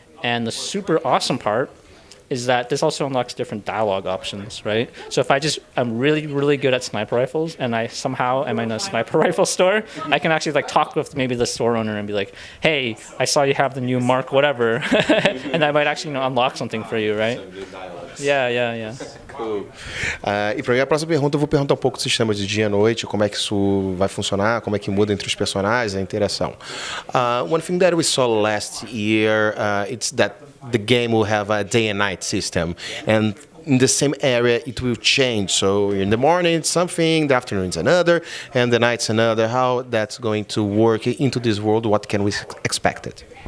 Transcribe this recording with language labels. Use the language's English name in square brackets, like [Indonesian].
[English] And the super awesome part is that this also unlocks different dialogue options, right? So if I'm really, really good at sniper rifles and I somehow am in a sniper rifle store, I can actually like talk with maybe the store owner and be like, hey, I saw you have the new Mark whatever, and I might actually unlock something for you, right? Yeah. Cool. [Portuguese] E para minha próxima pergunta, eu vou perguntar um pouco do sistema de dia e noite, como é que isso vai funcionar, como é que muda entre os personagens, a interação. [English] One thing that we saw last year, it's that the game will have a day and night system, and in the same area it will change. So in the morning it's something, the afternoon it's another, and the night's another. How that's going to work into this world? What can we expect it?